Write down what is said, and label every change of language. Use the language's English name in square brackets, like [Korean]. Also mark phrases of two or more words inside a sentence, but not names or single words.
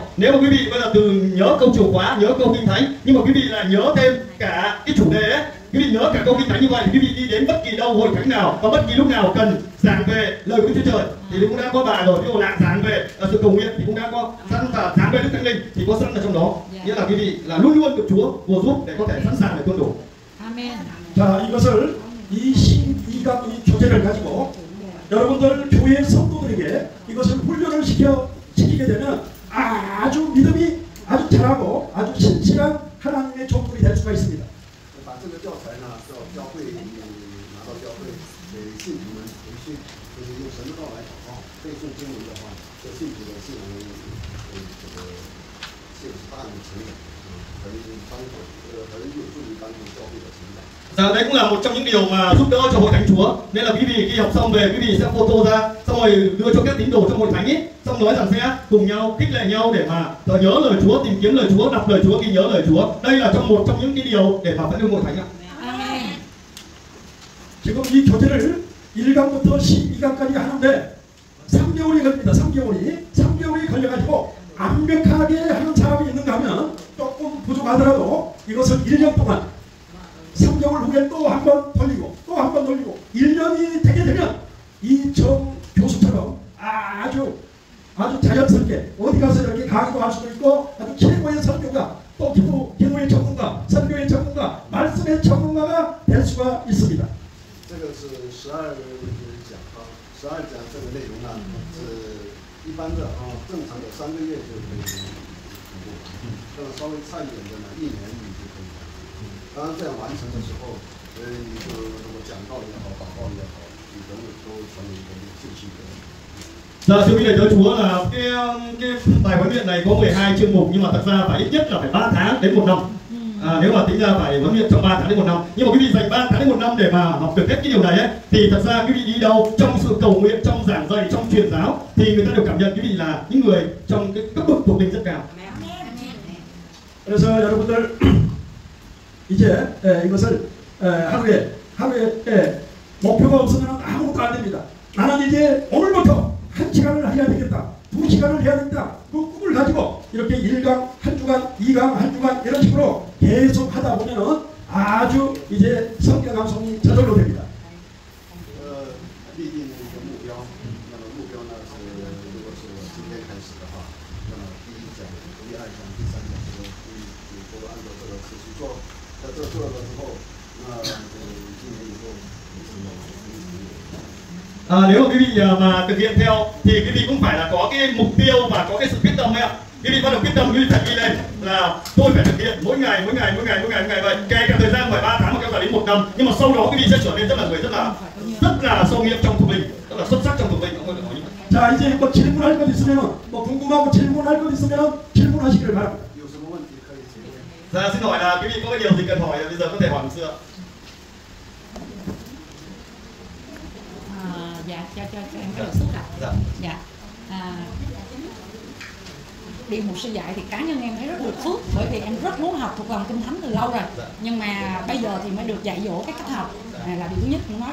[Vietnamese] Nếu mà quý vị bây giờ từ nhớ câu chìa khóa, nhớ câu kinh thánh, nhưng mà quý vị là nhớ thêm cả cái chủ đề ấy, quý vị nhớ cả câu kinh thánh như vậy thì quý vị đi đến bất kỳ đâu hội thánh nào và bất kỳ lúc nào cần giảng về lời của Chúa Trời thì cũng đã có bài rồi. Ví dụ là giảng về sự cầu nguyện thì cũng đã có sẵn, và giảng về Đức Thánh Linh thì có sẵn ở trong đó. Nghĩa là quý vị là luôn luôn được Chúa bùa giúp để có thể sẵn sàng để tuân thủ. Amen. [Korean] 자, 이것을 이 신이가 이 교재를 가지고 여러분들 교회 성도들에게 이것을 훈련을 시키게 되면 아주 믿음이 아주 잘하고 아주 신실한 하나님의 종들이 될 수가 있습니다. [Chinese] 把这个教材呢，到教会拿到教会给信徒们培训，就是用神的道来祷告，背诵经文的话，这信徒的信仰这个是大的成长，很有助于帮助教会的成长。 [Vietnamese] Đấy cũng là một trong những điều mà giúp đỡ cho hội thánh Chúa. Nên là quý vị khi học xong về, quý vị sẽ photo ra, xong rồi đưa cho các tín đồ trong hội thánh ấy, xong nói rằng sẽ cùng nhau khích lệ nhau để mà nhớ lời Chúa, tìm kiếm lời Chúa, đọc lời Chúa, ghi nhớ lời Chúa. Đây là một trong những cái điều để mà phát huy hội thánh ạ. [Korean] 지금 이 교재를 1강부터 12강까지 하는데 3개월이 걸립니다. 3개월이 걸려가지고 완벽하게 하는 사람이 있는가 하면 조금 부족하더라도 이것을 1년 동안 3개월 후에 또 한 번 돌리고 또 한 번 돌리고 1년이 되게 되면 이 정 교수처럼 아주 자연스럽게 어디 가서 이렇게 강의도 할 수도 있고 아주 최고의 설교가 또 기도의 전문가, 설교의 전문가, 말씀의 전문가가 될 수가 있습니다. [Chinese] 这个是12讲啊，12讲这个内容呢是一般的正常的3个月就可以通过，这个稍微差一点的呢1年你就可以完成。当然这样完成的时候，你就如果讲道也好，祷告也好，你都成为一个信息的。 [Vietnamese] Giờ thưa quý vị tới Chúa là cái bài huấn luyện này có 12 chương mục, nhưng mà thật ra phải ít nhất là phải 3 tháng đến 1 năm. Nếu mà tính ra phải huấn luyện trong 3 tháng đến 1 năm. Nhưng mà quý vị dành 3 tháng đến 1 năm để mà học được hết cái điều này ấy, thì thật ra quý vị đi đâu trong sự cầu nguyện, trong giảng dạy, trong truyền giáo thì người ta đều cảm nhận quý vị là những người trong cái cấp bậc thuộc linh rất cao. [Korean] 그래서 여러분들 이제 이것을 하루에 목표가 없으면 아무것도 안 됩니다. 나는 이제 오늘부터 1시간을 해야 되겠다, 2시간을 해야 된다. 그 꿈을 가지고 이렇게 1강, 1주간, 2강, 1주간 이런 식으로 계속 하다 보면은 아주 이제 성경 감성이 저절로 됩니다. [Chinese] 立定一个目标，那么目标呢是，如果是我今天开始的话，那么第1讲、第2讲、第3讲都按照这个持续做，在这做了之后，那今年以后 [Vietnamese] nếu mà quý vị mà thực hiện theo thì quý vị cũng phải là có cái mục tiêu và có cái sự quyết tâm ấy ạ. Quý vị bắt đầu quyết tâm, quý vị phải ghi lên là tôi phải thực hiện mỗi ngày vậy. Kể cả thời gian phải 3 tháng mà kéo dài đến 1 năm, nhưng mà sau đó quý vị sẽ trở nên rất là sâu nghiệp trong thuộc linh, rất là xuất sắc trong thuộc linh. Không có được nói như vậy. [Korean] 자, 이제 뭐 질문할 것 있으면 뭐 궁금하고 질문할 것 있으면 질문하시기를 바랍니다. [Chinese] 有什么问题可以提问。 [Vietnamese] Dạ, xin hỏi là quý vị có cái điều gì cần hỏi bây giờ có thể hỏi một xưa. Dạ, cho em có đề xuất ạ. Dạ. Đi một sư dạy thì cá nhân em thấy rất được phước, bởi vì em rất muốn học thuộc lòng kinh thánh từ lâu rồi, nhưng mà bây giờ thì mới được dạy dỗ cái cách học là điều thứ nhất muốn nói.